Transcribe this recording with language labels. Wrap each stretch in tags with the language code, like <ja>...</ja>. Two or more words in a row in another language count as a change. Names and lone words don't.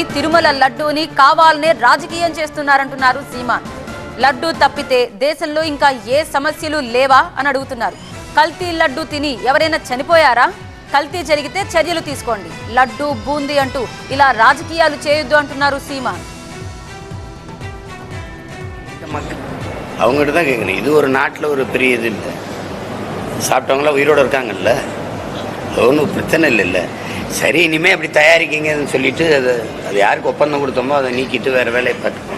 <te>తిరుమల లడ్డూని కావాలనే రాజకీయం చేస్తున్నారంటున్నారు సీమాన్. లడ్డూ తప్పితే దేశంలో ఇంకా ఏ సమస్యలు లేవా అని అడుగుతున్నారు. కల్తీ లడ్డూ తిని ఎవరైనా చనిపోయారా? కల్తీ జరిగితే చర్యలు తీసుకోండి, లడ్డూ బూందీ అంటూ ఇలా రాజకీయాలు చేయొద్దు అంటున్నారు సీమాన్.</te> <ta>அவங்ககிட்ட தான் கேட்கணும். இது ஒரு நாட்டில் ஒரு பெரிய இது இல்லை. சாப்பிட்டவங்களாம் உயிரோடு இருக்காங்கல்ல, ஒன்றும் பிரச்சனை இல்லைல்ல. சரி, இனிமேல் அப்படி தயாரிக்கிங்கன்னு சொல்லிட்டு அது யாருக்கு ஒப்பந்தம் கொடுத்தோமோ அதை நீக்கிட்டு வேறு வேலையை பார்த்துக்கணும்.</ta>